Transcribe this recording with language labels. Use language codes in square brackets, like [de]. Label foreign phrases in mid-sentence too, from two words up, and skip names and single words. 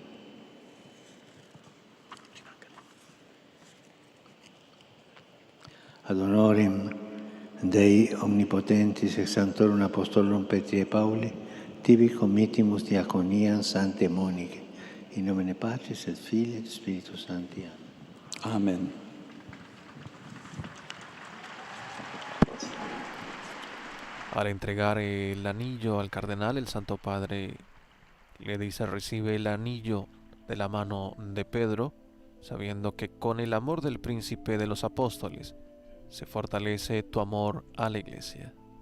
[la] Ad honorem Dei omnipotentis ex sanctorum apostolorum Petri et Pauli, tibi committimus diaconiam Sanctae Monicae, in nomine Patris et Filii et Spiritus Sancti. Amen. [es] Al entregar el anillo al cardenal, el Santo Padre le dice: recibe el anillo de la mano de Pedro, sabiendo que con el amor del príncipe de los apóstoles se fortalece tu amor a la Iglesia.